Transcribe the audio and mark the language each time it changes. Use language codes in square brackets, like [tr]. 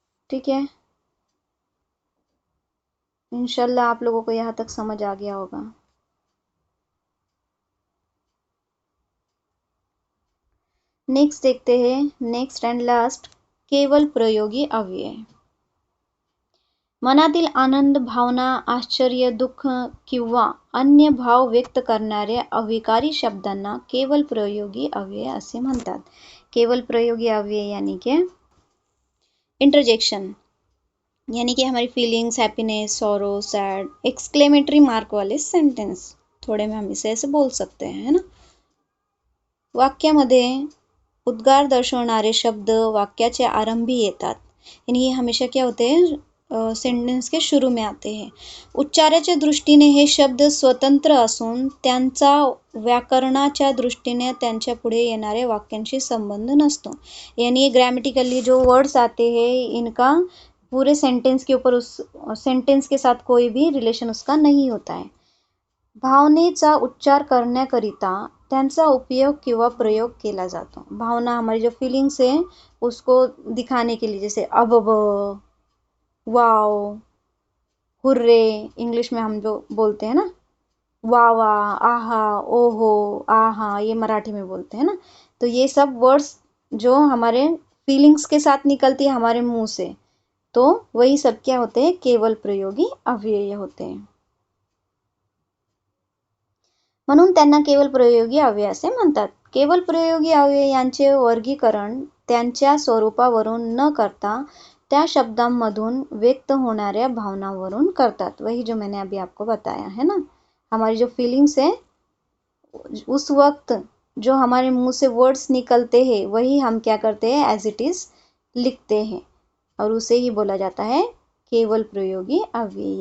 [hi] ठीक है, इंशाल्लाह आप लोगों को यहाँ तक समझ आ गया होगा। नेक्स्ट देखते हैं, नेक्स्ट एंड लास्ट केवल प्रयोगी अव्यय। [mr] मनातील आनंद, भावना, आश्चर्य, दुःख किंवा अन्य भाव व्यक्त करणाऱ्या अविकारी शब्दांना केवल प्रयोगी अव्यय असे म्हणतात। [hi] केवल प्रयोगी अव्यय यानी कि इंटरजेक्शन, यानी कि हमारी feelings, happiness, sorrow, sad, exclamatory mark वाले सेंटेंस, थोड़े में हम इसे ऐसे बोल सकते हैं, है ना। [mr] वाक्यामध्ये उद्गार दर्शवणारे शब्द वाक्याचे आरंभी येतात, [hi] यानी ये हमेशा क्या होते हैं, सेंटेन्स के शुरू में आते हैं। [mr] उच्चाराच्या दृष्टीने हे शब्द स्वतंत्र असून त्यांचा व्याकरणाच्या दृष्टीने त्यांच्या पुढे येणाऱ्या वाक्यांशी संबंध नसतो, [hi] यानी ग्रामेटिकली जो वर्ड्स आते हैं इनका पूरे सेंटेंस के ऊपर, उस सेंटेंस के साथ कोई भी रिलेशन उसका नहीं होता है। [mr] भावनेचा उच्चार करण्याकरिता त्यांचा उपयोग किंवा प्रयोग केला जातो। [hi] भावना हमारी जो फीलिंग्स है उसको दिखाने के लिए, जैसे अब, वाओ, हुर्रे, इंग्लिश में हम जो बोलते हैं ना, वाह वाह, आहा, ओहो, आहा, ये मराठी में बोलते हैं ना। तो ये सब वर्ड्स जो हमारे फीलिंग्स के साथ निकलती है हमारे मुंह से, तो वही सब क्या होते हैं, केवल प्रयोगी अव्यय होते हैं। [mr] म्हणून त्यांना केवल प्रयोगी अव्यय असे म्हणतात। केवल प्रयोगी अव्यय यांचे वर्गीकरण त्यांच्या स्वरूपावरून न करता त्या शब्दांमधून व्यक्त होणाऱ्या भावनावरून करतात। [hi] वही जो मैंने अभी आपको बताया है ना, हमारी जो फीलिंग्स है उस वक्त जो हमारे मुंह से वर्ड्स निकलते हैं वही हम क्या करते हैं, एज इट इज लिखते हैं, और उसे ही बोला जाता है केवल प्रयोगी अव्यय।